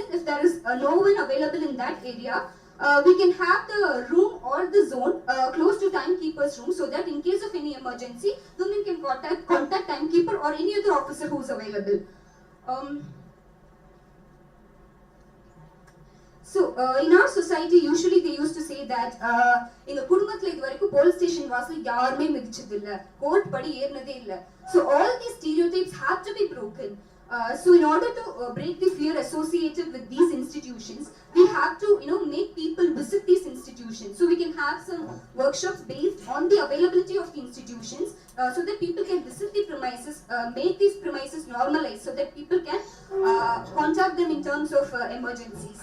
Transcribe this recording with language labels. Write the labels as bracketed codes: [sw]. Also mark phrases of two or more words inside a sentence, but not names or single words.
[en] If there is no one available in that area, we can have the room or the zone close to timekeeper's room, so that in case of any emergency, women can contact timekeeper or any other officer who is available. In our society, usually they used to say that in the [ta] குடும்பத்துல இதுவரைக்கும் போலீஸ் ஸ்டேஷன் வாசல் யாருமே மிதிச்சதில்ல, கோர்ட் படி ஏறினதே இல்ல. [en] So all these stereotypes have to be broken. So in order to break the fear associated with these institutions, we have to make people visit these institutions. So we can have some workshops based on the availability of the institutions, so that people can visit the premises, make these premises normalized, so that people can contact them in terms of emergencies.